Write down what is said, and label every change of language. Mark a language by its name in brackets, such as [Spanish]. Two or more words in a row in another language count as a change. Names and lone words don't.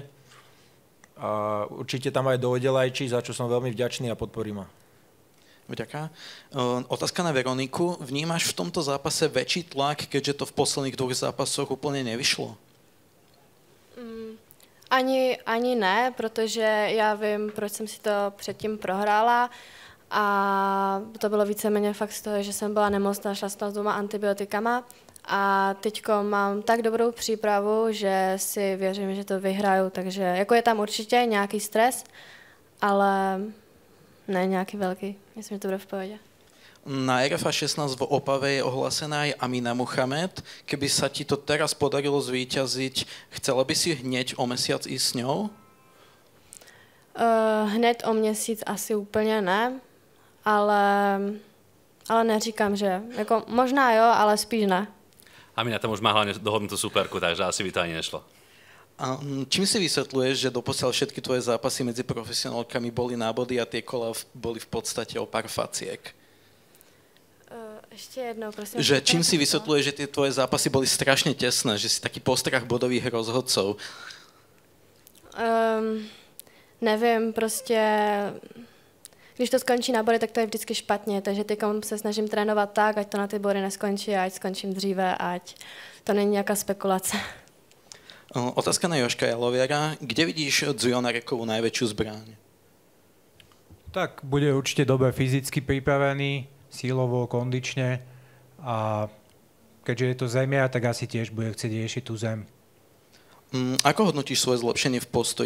[Slovak] A určite tam aj dojde Lajči, za čo som veľmi vďačný a podporí ma. Vďaka. Otázka na Veroniku. Vnímaš v tomto zápase väčší tlak, keďže to v posledných dvoch zápasoch úplne nevyšlo? [Czech] Ani ne, protože já vím, proč jsem si to předtím prohrála a to bylo víceméně fakt z toho, že jsem byla nemocná, šla jsem s 2 antibiotikama a teďko mám tak dobrou přípravu, že si věřím, že to vyhraju, takže jako je tam určitě nějaký stres, ale ne nějaký velký, myslím, že to bude v pohodě. [Slovak] Na RFA 16 v Opave je ohlásená aj Amina Muhamed. Keby sa ti to teraz podarilo zvíťaziť, chcela by si hneď o mesiac ísť s ňou? [Czech] Hned o měsíc asi úplně ne, ale neříkám, že jako možná jo, ale spíš ne. [Slovak] Amina tam už má hlavne dohodnutú superku, takže asi by to ani nešlo. A čím si vysvetľuješ, že doposiaľ všetky tvoje zápasy medzi profesionálkami boli na body a tie kola boli v podstate o pár faciek? Ešte jednou, prosím. Že čím si vysvetľuješ, že tie tvoje zápasy boli strašne tesné, že si taký postrach bodových rozhodcov? [Czech] Nevím, prostě když to skončí na body, tak to je vždycky špatně, takže teďka se snažím trénovat tak, ať to na ty body neskončí, ať skončím dříve, ať to není nějaká spekulace. [Slovak] Otázka na Jožka Jaloviera. Kde vidíš Dzujonarekovú najväčšiu zbraň? Tak bude určite dobre fyzicky pripravený, sílovo, kondične a keďže je to zemia, tak asi tiež bude chcieť riešiť tú zem. Ako hodnotíš svoje zlepšenie v postoji?